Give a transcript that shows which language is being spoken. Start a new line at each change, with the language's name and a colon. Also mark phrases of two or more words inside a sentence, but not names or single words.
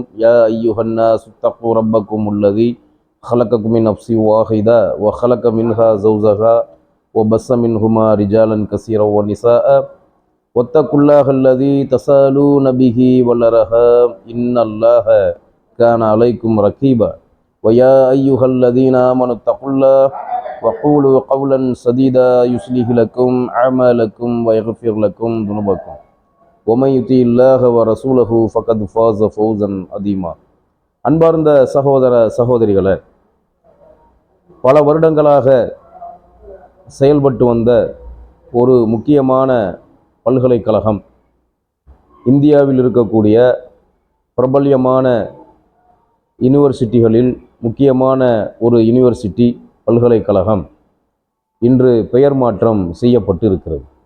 Arabic: يا ايها الناس اتقوا ربكم الذي خلقكم من نفس واحدة وخلق منها زوجها وبث منهما رجالا كثيرا ونساء واتقوا الله الذي تساءلون به والأرحام إن الله كان عليكم رقيبا. ويا أيها الذين آمنوا اتقوا الله وقولوا قولا سديدا يصلح لكم أعمالكم ويغفر لكم ذنوبكم ومن يطع الله ورسوله فقد فاز فوزا عظيما.
Tamil: அன்பார்ந்த சகோதர சகோதரிகளே, பல வருடங்களாக செயல்பட்டு வந்த ஒரு முக்கியமான பல்கலைக்கழகம், இந்தியாவில் இருக்கக்கூடிய பிரபல்யமான யூனிவர்சிட்டிகளில் முக்கியமான ஒரு யூனிவர்சிட்டி பல்கலைக்கழகம் இன்று பெயர் மாற்றம் செய்யப்பட்டு இருக்கிறது.